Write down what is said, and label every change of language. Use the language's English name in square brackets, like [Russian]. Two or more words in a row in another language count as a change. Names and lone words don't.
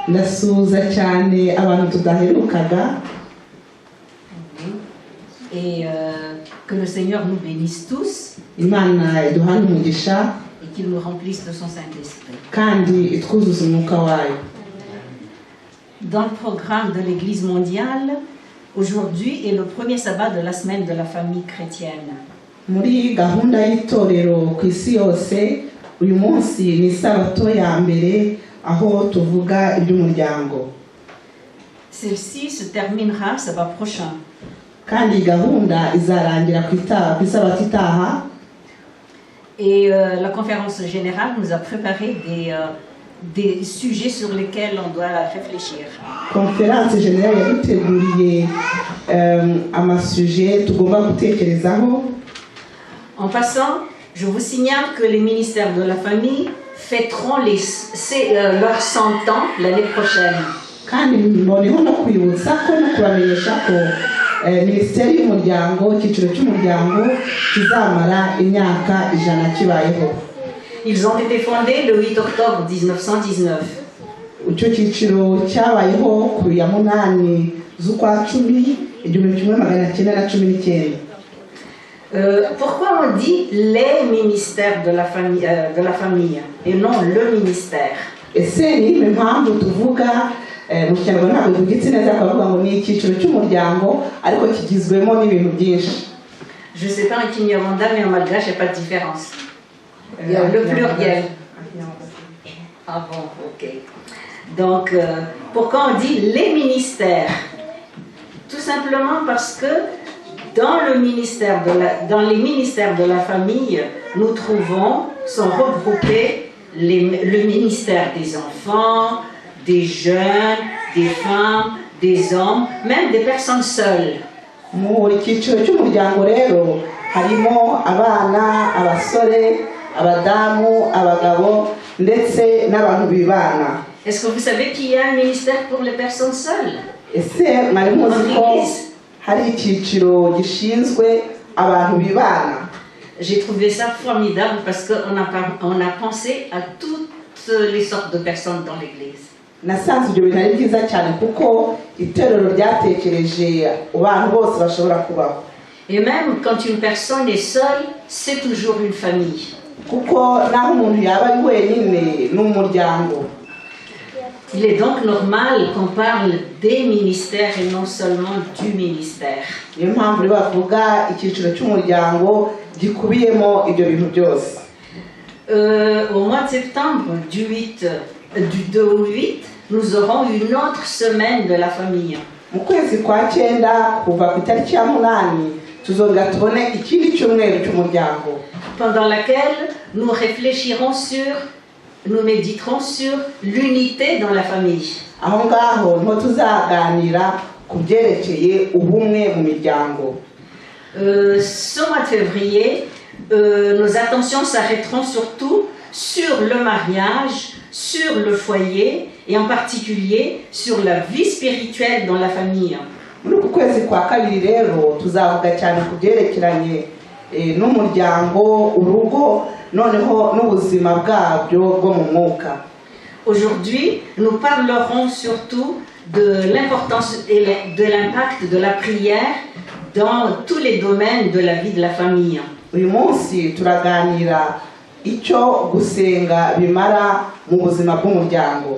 [French] Et que le Seigneur nous bénisse tous et qu'il nous remplisse de son Saint-Esprit. Dans le programme de l'Église mondiale, Aujourd'hui est le premier sabbat de la semaine de la famille chrétienne. [Kinyarwanda] Muri gahunda y'itorero ku isi yose uyu munsi ni isabato ya mbere aho tuvuga iby'umuryango. [French] Celle-ci se terminera sabbat prochain. [Kinyarwanda] Kandi gahunda izarangira ku isabato itaha. [French] Et la conférence générale nous a préparé des sujets sur lesquels on doit réfléchir. Conférence générale [Kinyarwanda] yaduteguriye amasuje tugomba gutekerezaho. [French] En passant, je vous signale que les ministères de la famille fêteront leurs 100 ans l'année prochaine. [Kinyarwanda] Kandi mboneho no kwibutsa ko no kubamenyesha ko Minisiteri y'umuryango icyiciro cy'umuryango kizamara imyaka 100 kibayeho. [French] Ils ont été fondés le 8 octobre 1919. [Kinyarwanda] Icyo cyiciro cyabayeho ku ya 8 z'ukwa 10 1919. [French] Pourquoi on dit les ministères de la famille et non le ministère? [Kinyarwanda] Ese ni impamvu tuvuga mu Kinyarwanda ntabwo tugitse neza akavuga ngo ni icyiciro cy'umuryango ariko kigizwemo n'ibintu byinshi. [French] Je sais pas en Kinyarwanda mais en malgache il n'y a pas de différence. Il y a le pluriel. Ah bon, ok. Donc pourquoi on dit les ministères? Tout simplement parce que dans les ministères de la famille, nous sont regroupés le ministère des enfants, des jeunes, des femmes, des hommes, même des personnes seules. [Kinyarwanda] Muri cyiciro cy'umuryango rero harimo abana, abasore, abadamu, abagabo ndetse n'abantu bibana. [French] Est-ce que vous savez qu'il y a un ministère pour les personnes seules? [Kinyarwanda] Ese mwari muzi ko hari icyiciro gishinzwe abantu bibana? [French] J'ai trouvé ça formidable parce qu'on a pensé à toutes les sortes de personnes dans l'église. [Kinyarwanda] Nasanze ibyo bintu ari byiza cyane kuko itorero ryatekereje abantu bose bashobora kubaho. [French] Et même quand une personne est seule, c'est toujours une famille. [Kinyarwanda] Kuko naho umuntu yaba ari wenyine n'umuryango. [French] Il est donc normal qu'on parle des ministères et non seulement du ministère. [Kinyarwanda] Niyo mpamvu bavuga icyiciro cy'umuryango gikubiyemo ibyo bintu byose. [French] Au mois de septembre du 2 au 8, nous aurons une autre semaine de la famille. [Kinyarwanda] Mu kwezi kwa 9 kuva ku itariki ya 8 tuzongera tubone ikindi cyumweru cy'umuryango. [French] Pendant laquelle nous méditerons sur l'unité dans la famille. [Kinyarwanda] Aho ngaho nto tuzaganira ku byerekeye ubumwe mu miryango. [French] Ce mois de février, nos attentions s'arrêteront surtout sur le mariage, sur le foyer et en particulier sur la vie spirituelle dans la famille. [Kinyarwanda] Muri uku kwezi kwa kabiri rero tuzavuga cyane ku byerekeranye n'umuryango, urugo, noneho n'ubuzima bwabyo bwo mu mwuka. [French] Aujourd'hui, nous parlerons surtout de l'importance et de l'impact de la prière dans tous les domaines de la vie de la famille. [Kinyarwanda] Uyu munsi turaganira icyo gusenga bimara mu buzima bw'umuryango.